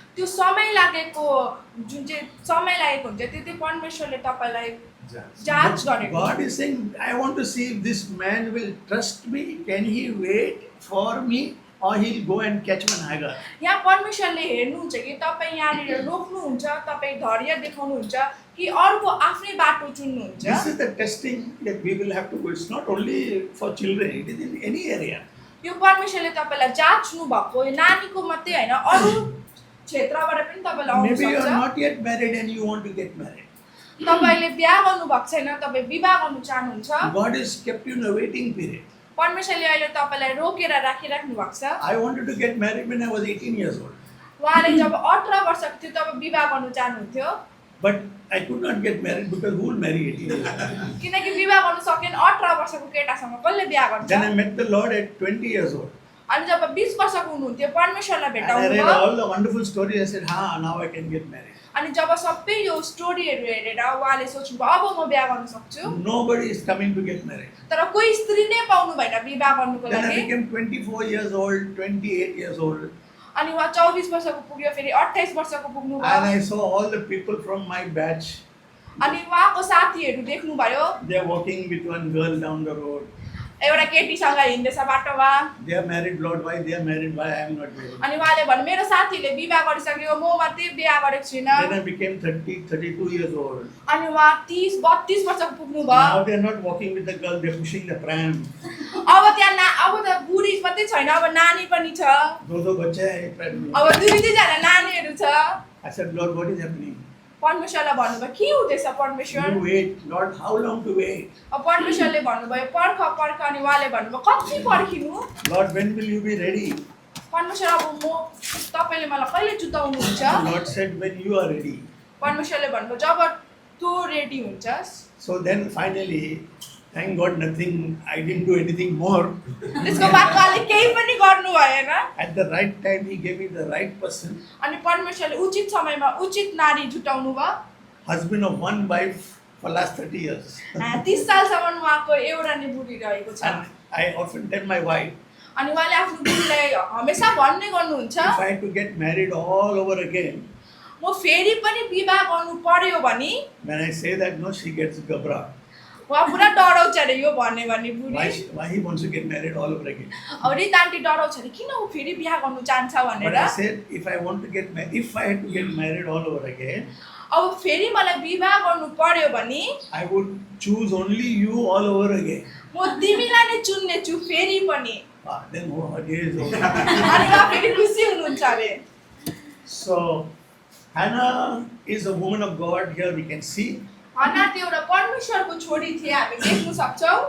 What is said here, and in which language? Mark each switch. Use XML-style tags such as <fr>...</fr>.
<ne>त्यो समय लागेको जुन चाहिँ समय लागेको हुन्छ त्यो चाहिँ परमेश्वरले तपाईँलाई जाँच गरेको</ne> <en>God is saying, I want to see if this man will trust me. Can he wait for me? Or he'll go and catch one Hagar.</en> <ne>यहाँ परमेश्वरले हेर्नुहुन्छ कि तपाईँ यहाँनिर रोक्नुहुन्छ तपाईँ धैर्य देखाउनुहुन्छ कि अर्को आफ्नै बाटो चुन्नुहुन्छ</ne> <en>This is the testing that we will have to go. It's not only for children, it is in any area.</en> <ne>यो परमेश्वरले तपाईँलाई जाँच्नु भएको नानीको मात्रै होइन अरू क्षेत्रबाट पनि तपाईँलाई आउनु</ne> <en>Maybe you are</en> <ne>सक्छ</ne> <en>not yet married and you want to get married.</en> <ne>तपाईँले बिहा गर्नु भएको छैन तपाईँ विवाह गर्नु चाहनुहुन्छ</ne> <en>God has kept you in a waiting period.</en> <ne>परमेश्वरले अहिले तपाईँलाई रोकेर राखिराख्नु भएको छ</ne> <en>I wanted to get married when I was 18 years old.</en> <ne>उहाँले जब 18 वर्षको थियो तब विवाह गर्नु चाहनुहुन्थ्यो</ne> <en>But I could not get married because who will marry 18 years old?</en> <ne>किनकि विवाह गर्नु सकेन 18 वर्षको केटासँग कसले बिहा गर्छ</ne> <en>Then I met the Lord at 20 years old.</en> <ne>अनि जब 20 वर्षको हुनुहुन्थ्यो परमेश्वरलाई</ne> <en>And I</en> <ne>भेटाउनु</ne> <en>read</en> <ne>भयो</ne> <en>all the wonderful stories. I said, now I can get married.</en> <ne>अनि जब सबै यो स्टोरीहरू हेरेर उहाँले सोच्नुभयो अब म बिहा गर्न सक्छु</ne> <en>Nobody is coming to get married.</en> <ne>तर कोही स्त्री नै पाउनु भएन विवाह गर्नुको</ne> <en>Then I</en> <ne>लागि</ne> <en>became 24 years old, 28 years old.</en> <ne>अनि उहाँ 24 वर्षको पुग्यो फेरि 28 वर्षको पुग्नु</ne> <en>And</en> <ne>भयो</ne> <en>I saw all the people from my batch.</en> <ne>अनि उहाँको साथीहरू देख्नुभयो</ne> <en>They are walking with one girl down the road.</en> <ne>एउटा केटीसँग हिँड्दैछ बाटोमा</ne> <en>They are married, Lord. Why they are married? Why I am not married?</en> <ne>अनि उहाँले भन्नु मेरो साथीले विवाह गरिसक्यो म मात्रै बिहा गरेको छुइनँ</ne> <en>Then I became 30, 32 years old.</en> <ne>अनि उहाँ 30-32 वर्षको पुग्नु भयो</ne> <en>Now they are not walking with the girl, they are pushing the pram.</en> <ne>अब त्यहाँ अब त बुढी मात्रै छैन अब नानी पनि छ</ne> <hi>दो बच्चे हैं pram में.</hi> <ne>अब 2-2 नानीहरू छ</ne> <en>I said, Lord, what is happening?</en> <ne>परमेश्वरलाई भन्नुभयो के हुँदैछ परमेश्वर</ne> <en>You wait, Lord. How long to wait?</en> <ne>अब परमेश्वरले भन्नुभयो पर्ख अनि उहाँले भन्नुभयो कति पर्खिनु</ne> <en>Lord, when will you be ready?</en> <ne>परमेश्वर अब म तपाईँले मलाई कहिले जुटाउनुहुन्छ</ne> <en>Lord said, when you are ready.</en> <ne>परमेश्वरले भन्नुभयो जब तँ ready हुन्छस्</ne> <en>So then finally, thank God, nothing. I didn't do anything more.</en> <ne>त्यसको बाद उहाँले केही पनि गर्नु भएन</ne> <en>At the right time, He gave me the right person.</en> <ne>अनि परमेश्वरले उचित समयमा उचित नारी जुटाउनु भयो</ne> <en>Husband of one wife for last 30 years.</en> <ne>30 सालसम्म उहाँको एउटा नै बुढी रहेको छ</ne> <en>And I often tell my wife,</en> <ne>अनि उहाँले आफ्नो बुढीलाई हमेसा भन्ने गर्नुहुन्छ</ne> <en>if I had to get married all over again,</en> <ne>म फेरि पनि विवाह गर्नु पर्यो भने</ne> <en>when I say that, no, she gets gabra.</en> <ne>उहाँ पुरा डराउँछ अरे यो भन्ने</ne> <en>Why,</en> <ne>बुढी</ne> <en>why he wants to get married all over again?</en> <ne>अब रित आन्टी डराउँछ अरे किन ऊ फेरि बिहा गर्नु चाहन्छ</ne> <en>But</en> <ne>भनेर</ne> <en>I said, if I had to get married all over again,</en> <ne>अब फेरि मलाई विवाह गर्नु पर्यो भने</ne> <en>I would choose only you all over again.</en> <ne>म तिमीलाई नै चुन्ने छु फेरि पनि</ne> <en>Then what is over?</en> <ne>अनि उहाँ फेरि खुसी हुनुहुन्छ अरे</ne> <en>So, Hannah is a woman of God. Here we can see.</en> <ne>हन्ना त्यो एउटा परमेश्वरको छोरी थिए हामी देख्न सक्छौँ</ne>